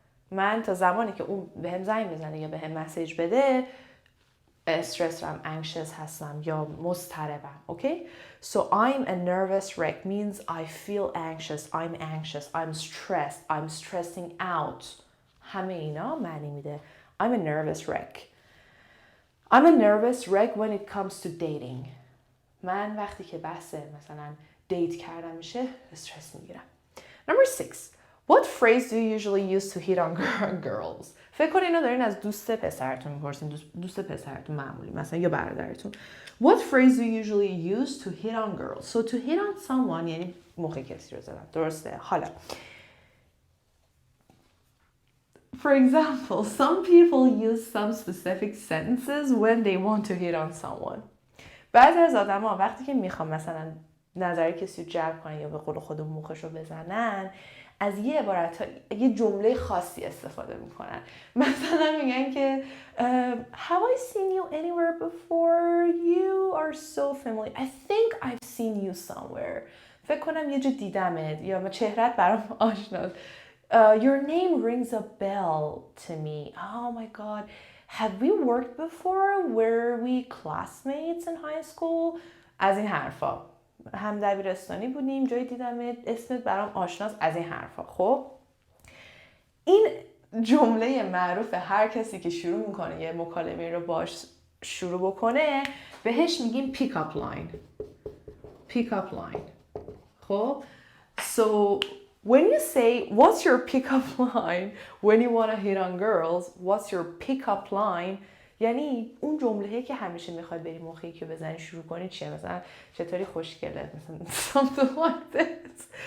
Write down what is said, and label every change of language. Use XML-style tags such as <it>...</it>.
<fa>من تا زمانی که اون بهم زنگ بزنه یا بهم مسیج بده استرس دارم، anxious هستم یا مضطربم.</fa> <en>Okay? So I'm a nervous wreck means I feel anxious, I'm stressed, I'm stressing out.</en> <fa>همه اینا معنی میده.</fa> <en>I'm a nervous wreck. I'm a nervous wreck when it comes to dating.</en> <fa>من وقتی که بحث مثلا دیت کردن میشه استرس میگیرم.</fa> <en>Number 6. What phrase do you usually use to hit on girls?</en> <fa>فکر کنید اینو دارین از دوست پسرتون میپرسین، دوست پسرتون معمولی مثلا یا برادرتون.</fa> <en>What phrase do you usually use to hit on girls? So to hit on someone</en> <fa>یعنی مخ کسی رو زدن. درسته؟ حالا</fa> <en>For example, some people use some specific sentences when they want to hit on someone.</en> <fa>بعضی از آدم‌ها وقتی که میخوام مثلا نظر کسی رو جلب کنن یا به قول خودمون مخش رو بزنن، از یه عبارت یه جمله خاصی استفاده میکنن. مثلا میگن که</fa> <en>Have I seen you anywhere before? You are so familiar. I think I've seen you somewhere.</en> <fa>فکر کنم یه جا دیدمت یا چهرت برام آشناست.</fa> <en>Your name rings a bell to me. Oh my God. Have we worked before? Were we classmates in high school?</en> <fa>از این حرفا. هم دبیرستانی بودیم، جایی دیدمت، اسمت برام آشناست، از این حرفا. خب این جمله معروف هر کسی که شروع میکنه یه مکالمه رو باش شروع بکنه بهش میگیم pick up line.</fa> <en>pick up line. خب so when you say what's your pick up line when you want to hit on girls, what's your pick up line,</en> <fa>یعنی اون جمله‌ای که همیشه میخواد بری موقعی که بزنی شروع کنی چیه؟ مثلا چطوری خوشگله، مثلا</fa> <en>something like this.</en>